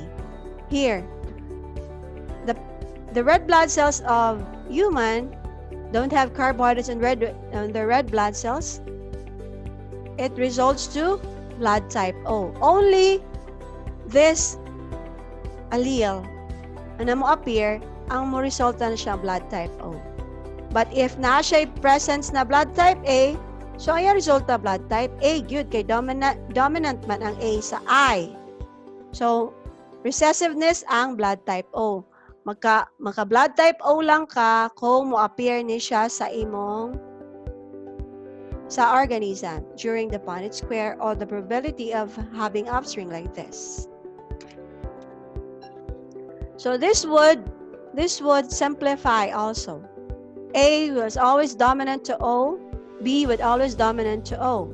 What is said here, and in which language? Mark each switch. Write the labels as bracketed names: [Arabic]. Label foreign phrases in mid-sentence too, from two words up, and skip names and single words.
[English] Here, the red blood cells of human don't have carbohydrates in the red blood cells. It results to blood type O. Only this allele [Cebuano] na mo appear ang mo resulta na siya blood type O. [English] But if [Cebuano] na siya presence na blood type A, so ay resulta blood type A gyud kay dominant man ang A sa I. [English] So recessiveness ang blood type O. [Cebuano] Maka blood type O lang ka kung mo appear ni siya sa organism [English] during the Punnett square or the probability of having offspring like this. So this would simplify also. A was always dominant to O, B would always dominant to O.